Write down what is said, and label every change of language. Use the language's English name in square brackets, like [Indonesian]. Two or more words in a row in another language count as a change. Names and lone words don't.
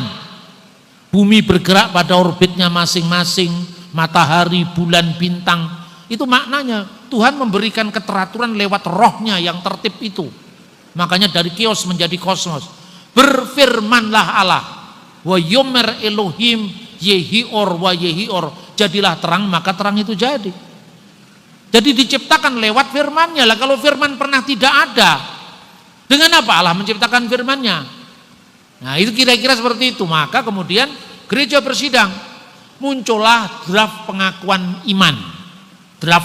[Indonesian] Bumi bergerak pada orbitnya masing-masing, matahari, bulan, bintang. Itu maknanya Tuhan memberikan keteraturan lewat rohnya yang tertib itu. Makanya dari chaos menjadi kosmos. Berfirmanlah Allah, [Hebrew] ויאמר אלוהים יהי אור ויהי אור, [Indonesian] jadilah terang, maka terang itu jadi. Jadi diciptakan lewat firmannya. Lah kalau firman pernah tidak ada, dengan apa Allah menciptakan firmannya? Nah itu kira-kira seperti itu. Maka kemudian gereja bersidang, muncullah draft pengakuan iman.